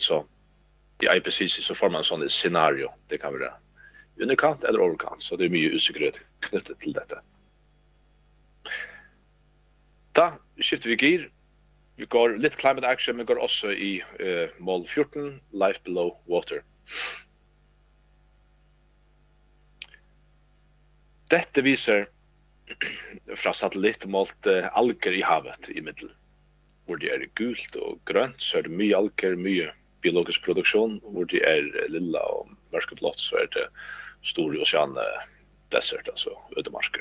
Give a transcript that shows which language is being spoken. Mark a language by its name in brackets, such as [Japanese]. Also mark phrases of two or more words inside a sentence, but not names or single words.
[Norwegian] Så i IPCC så får man en sånn scenario. Det kan være underkant eller overkant. Så det er mye usikkerhet knyttet til dette. Da skifter vi gir. Vi går litt [English] climate action, [Norwegian] men går også i mål 14, [English] life below water. [Norwegian] Dette viser fra satellitt målt alger i havet i middel. Hvor det er gult og grønt, så er det mye alger, mye biologisk produksjon. Hvor det er lilla og mørkeblått, så er det store [English] oceane desert, [Norwegian] altså ødemarker.